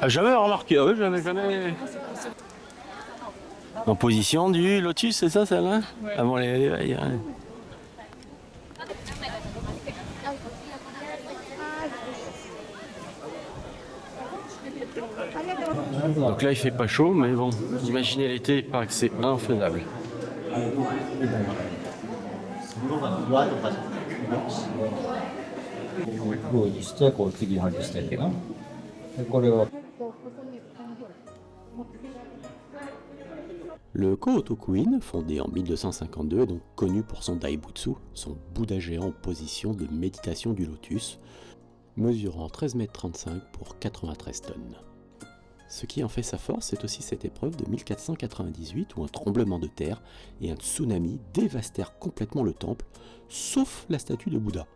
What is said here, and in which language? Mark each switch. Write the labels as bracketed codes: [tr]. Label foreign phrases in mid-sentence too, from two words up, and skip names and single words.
[fr] Ah, jamais remarqué, oui, jamais. En position du lotus, c'est ça celle-là? Ouais. Avant l'éveil. Ouais. Donc là il fait pas chaud, mais bon, imaginez l'été, il paraît que c'est infaisable. [ja] 用意してこう継ぎはぎしていくの。でこれを [fr] Le Kōhotokuin, fondé en 1252, est donc connu pour son Daibutsu, son Bouddha géant en position de méditation du lotus, mesurant 13,35 m pour 93 tonnes. Ce qui en fait sa force, c'est aussi cette épreuve de 1498 où un tremblement de terre et un tsunami dévastèrent complètement le temple, sauf la statue de Bouddha.